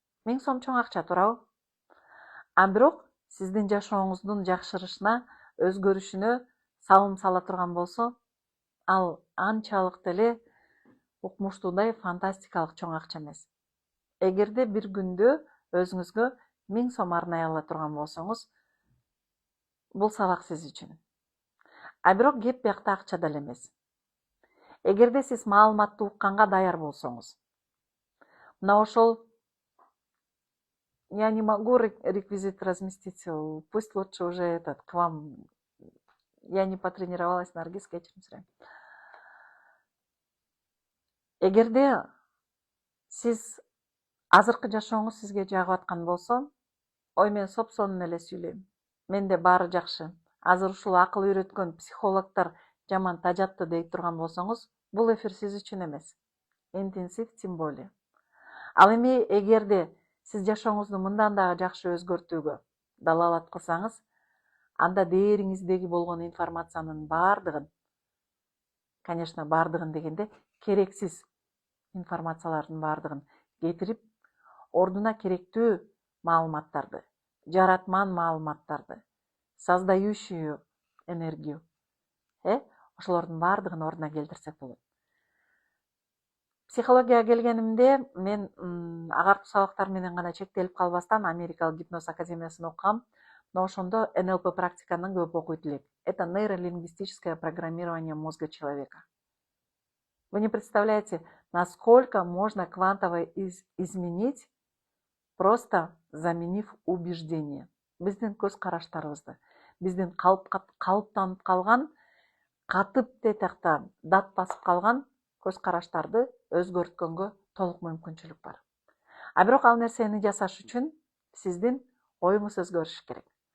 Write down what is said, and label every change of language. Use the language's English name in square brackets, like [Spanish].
[Kyrgyz] 1000 сом чоң акча, туурабы? А бирок сиздин жашооңуздун жакшырышына, өзгөрүшүнө салым сала турган болсо, ал анчалык деле укмуштуудай фантастикалык чоң акча эмес. Эгерде бир күндө өзүңүзгө 1000 сом арнай ала турган болсоңуз, бул сабак сиз үчүн. А бирок кеп биякта акча деле эмес. Эгерде сиз маалыматты укканга даяр болсоңуз, мына ошол [Russian] я не могу реквизит разместить, пусть лучше уже к вам, я не потренировалась, Наргиз, [Kyrgyz] кечирим сурайм. Эгерде сиз азыркы жашооңуз сизге жагып аткан болсо, ой, мен сопсонун эле сүйлөйм. Менде баары жакшы. Азыр ушул акыл үйрөткөн психологдор жаман тажатты дейт турган болсоңуз, бул эфир сиз үчүн эмес. Интенсив [Russian] тем более. [Kyrgyz] Ал эми эгерде сиз жашооңузду мындан дагы жакшы өзгөртүүгө далалат кылсаңыз, анда дээриңиздеги болгон информациянын баардыгын, конечно, баардыгын дегенде керексиз информациялардын баардыгын кетирип, ордуна керектүү маалыматтарды, жаратман маалыматтарды, [Russian] создающую энергию, [Kyrgyz] ошолордун баардыгын ордуна келтирсек болот. Психологияга келгенимде, мен агартуу сабактар менен гана чектелип калбастан Америкалык гипноз академиясын окугам. Но ошондо НЛП практиканын көп окуйт элек. [Russian] Это нейролингвистическое программирование мозга человека. Вы не представляете, насколько можно квантово изменить, просто заменив убеждение. [Kyrgyz] Биздин көз караштарыбызды, биздин калыптанып калган, катып детакта дат басып калган көз караштарды өзгөрткөнгө толук мүмкүнчүлүк бар. А бирок ал нерсени жасаш үчүн сиздин оюңуз өзгөрүш керек.